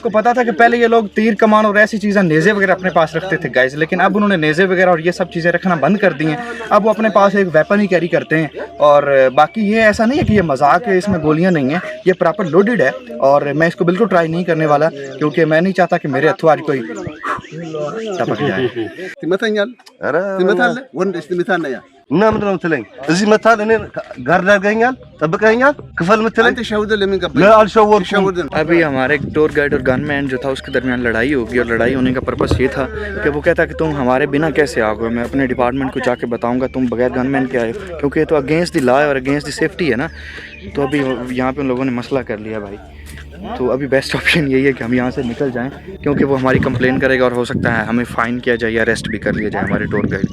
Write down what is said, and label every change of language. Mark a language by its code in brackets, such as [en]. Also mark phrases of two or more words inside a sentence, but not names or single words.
[ur] پتا تھا کہ پہلے یہ لوگ تیر کمان اور ایسی چیزیں نیزے وغیرہ اپنے پاس رکھتے تھے گائز، لیکن اب انہوں نے نیزے وغیرہ اور یہ سب چیزیں رکھنا بند کر دی ہیں. اب وہ اپنے پاس ایک ویپن ہی کیری کرتے ہیں۔ اور باقی یہ ایسا نہیں ہے کہ یہ مذاق ہے، اس میں گولیاں نہیں ہے، یہ [en] proper loaded [ur] ہے. اور میں اس کو بالکل ٹرائی نہیں کرنے والا کیونکہ میں نہیں چاہتا کہ میرے ہاتھوں آج کوئی ٹپک جائے. [am] ትመታኛለህ? ኧረ ትመታለህ? ወንድ እስቲ ምታና ያ እና ምንድን ነው የምትለኝ? እዚህ መታል እኔ ጋርድ አድርገኸኛል፣ ጠብቀኸኛል፣ ክፈል የምትለኝ? አንተ ሸውደህ ለምን ገባህ? አልሸወድኩም። ሸውደህ [ur] ابھی ہمارے [en] tour guide [ur] اور گن مین جو تھا اس کے درمیان لڑائی ہوگی اور لڑائی ہونے کا پرپز یہ تھا کہ وہ کہتا کہ تم ہمارے بنا کیسے آ گئے، میں اپنے ڈیپارٹمنٹ کو جا کے بتاؤں گا تم بغیر گن مین کے آئے، کیونکہ یہ تو [en] against the law [ur] اور [en] against the safety [ur] ہے نا. تو ابھی یہاں پہ ان لوگوں نے مسئلہ کر لیا بھائی۔ تو ابھی [en] best option [ur] یہی ہے کہ ہم یہاں سے نکل جائیں، کیونکہ وہ ہماری کمپلین کرے گا اور ہو سکتا ہے ہمیں فائن کیا جائے یا اریسٹ بھی کر لیا جائے ہمارے [en] tour guide.